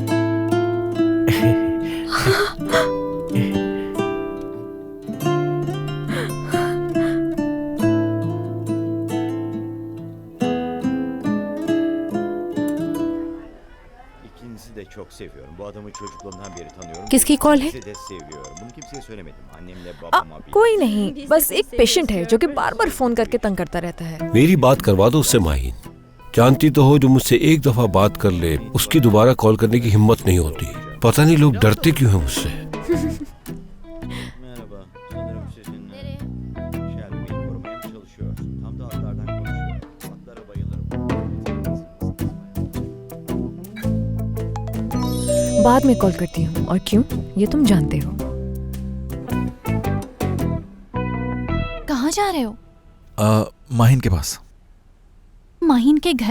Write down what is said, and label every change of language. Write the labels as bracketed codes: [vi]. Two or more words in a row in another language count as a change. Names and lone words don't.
[tr] İkinizi de çok seviyorum. Bu adamı çocukluğumdan beri tanıyorum. [hi] किसकी कॉल है? [tr] İkinizi de seviyorum. Bunu kimseye söylemedim. Annemle babama. [hi] कोई नहीं, बस एक पेशेंट है जो कि बार बार फोन करके तंग करता रहता है। मेरी बात करवा दो उससे माहीन। जानती तो हो, जो मुझसे एक दफा बात कर ले उसकी दोबारा कॉल करने की हिम्मत नहीं होती। पता नहीं लोग डरते क्यों हैं मुझसे। [tr] Merhaba. Sanırım sizinle Shelby'yi korumaya mı çalışıyorsun? Tam da atlardan konuşuyor. Atlara bayılırım. [hi] बाद में कॉल करती हूँ। और क्यों, ये तुम जानते हो। कहाँ जा रहे हो? माहीन के पास। माहीन के घर?